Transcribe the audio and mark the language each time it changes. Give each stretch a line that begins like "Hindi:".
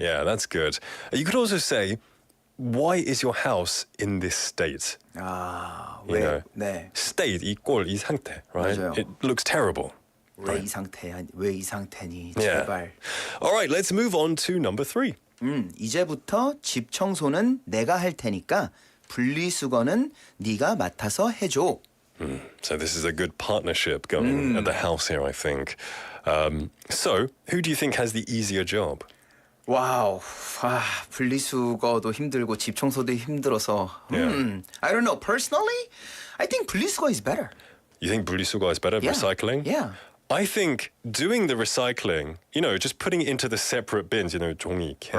English: Yeah, that's good. You could also say, why is your house in this state? 아, You know,
Korean: 네.
English: state equal
Korean: 이 상태,
English: right?
Korean: 맞아요.
English: It looks terrible.
Korean: 왜 이 상태니?
English: Yeah.
Korean: 제발.
English: All right, let's move on to number 3.
Korean: 이제부터 집 청소는 내가 할 테니까 분리수거는 네가 맡아서 해줘.
English: So this is a good partnership going at the house here, I think. So, who do you think has the easier job?
Korean: 와우, 분리수거도 힘들고 집 청소도 힘들어서.
English: I don't know. Personally, I think 분리수거 is better. You think 분리수거 is better, Yeah. recycling? Yeah. I think doing the recycling, just putting it into the separate bins, 종이, can,